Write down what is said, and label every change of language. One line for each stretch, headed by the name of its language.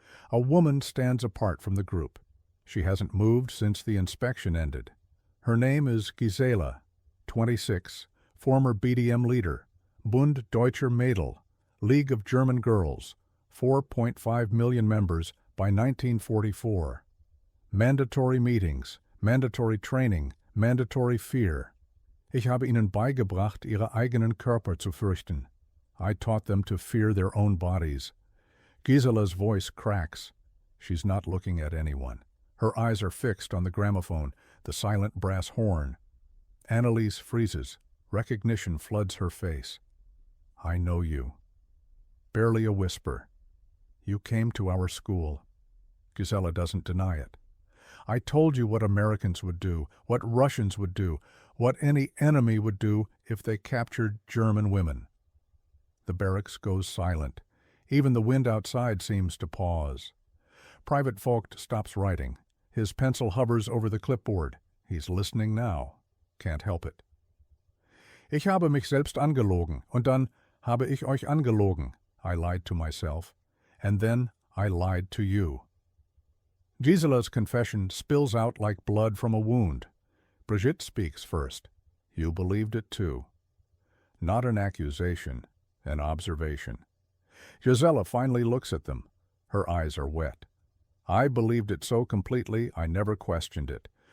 English: A woman stands apart from the group. She hasn't moved since the inspection ended. Her name is Gisela, 26, former BDM leader, Bund Deutscher Mädel, League of German Girls, 4.5 million members by 1944. Mandatory meetings, mandatory training, mandatory fear.
German: Ich habe ihnen beigebracht, ihre eigenen Körper zu fürchten.
English: I taught them to fear their own bodies. Gisela's voice cracks. She's not looking at anyone. Her eyes are fixed on the gramophone, the silent brass horn. Anneliese freezes. Recognition floods her face. I know you. Barely a whisper. You came to our school. Gisela doesn't deny it. I told you what Americans would do, what Russians would do, what any enemy would do if they captured German women. The barracks goes silent. Even the wind outside seems to pause. Private Vogt stops writing. His pencil hovers over the clipboard. He's listening now. Can't help it.
German: Ich habe mich selbst angelogen, und dann habe ich euch angelogen.
English: I lied to myself. And then I lied to you. Gisela's confession spills out like blood from a wound. Brigitte speaks first. You believed it too. Not an accusation, an observation. Gisela finally looks at them. Her eyes are wet. I believed it so completely I never questioned it.